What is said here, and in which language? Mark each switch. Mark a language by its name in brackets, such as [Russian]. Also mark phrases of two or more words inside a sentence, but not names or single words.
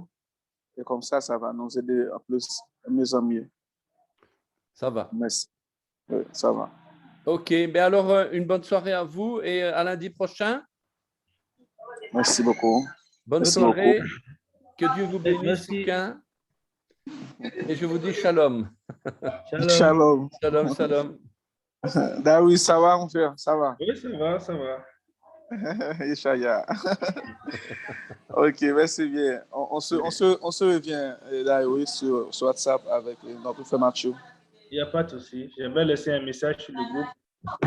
[French] Et comme ça va nous aider en plus, mieux en mieux. Ça va. Merci. Oui, ça va. OK. Ben alors, une bonne soirée à vous et à lundi prochain. Merci beaucoup. Bonne Merci soirée. beaucoup. Que Dieu vous bénisse Merci. chacun. Et je vous dis shalom. Shalom. Shalom. Shalom, shalom. Daoui, ça va, mon frère? Ça va? Oui, ça va, ça va. Ishaya. Ok, merci bien. On se revient, Daoui, sur WhatsApp avec notre frère Mathieu. Il n'y a pas de souci. Je vais laisser un message sur le groupe.